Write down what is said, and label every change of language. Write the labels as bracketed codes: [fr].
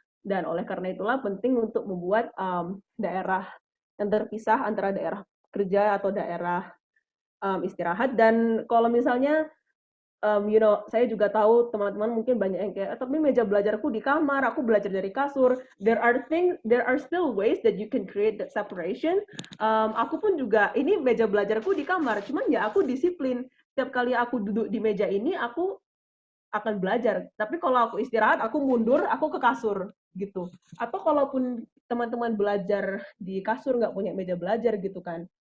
[id] Dan oleh karena itulah penting untuk membuat daerah yang terpisah antara daerah kerja atau daerah istirahat. Dan kalau misalnya saya juga tahu teman-teman mungkin banyak yang kayak, tapi meja belajarku di kamar, aku belajar dari kasur. [en] There are still ways that you can create that separation. [id] Aku pun juga, ini meja belajarku di kamar, cuman ya aku disiplin. Setiap kali aku duduk di meja ini, aku akan belajar. Tapi kalau aku istirahat, aku mundur, aku ke kasur gitu. Atau kalaupun teman-teman belajar di kasur nggak punya meja belajar gitu kan.